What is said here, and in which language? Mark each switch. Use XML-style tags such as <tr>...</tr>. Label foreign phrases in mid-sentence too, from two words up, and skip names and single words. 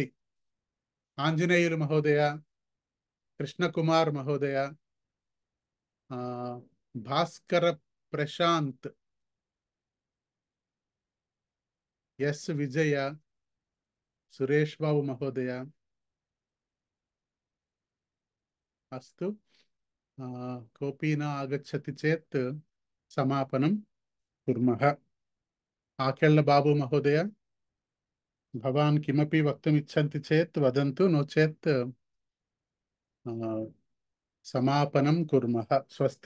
<sa>ఆంజనేయులు మహోదయ, కృష్ణకుమార్ మహోదయ, భాస్కర ప్రశాంత్, ఎస్ విజయ, సురేష్ బాబు మహోదయ అస్తు. కోపీ न आगच्छति चेत् समापनं कुर्मः. आकेళ్ళ बाबू महोदय, भवान् किमपि वक्तुम् इच्छन्ति चेत् वदन्तु, नो चेत् समापनं कुर्मः. स्वस्ति.</sa>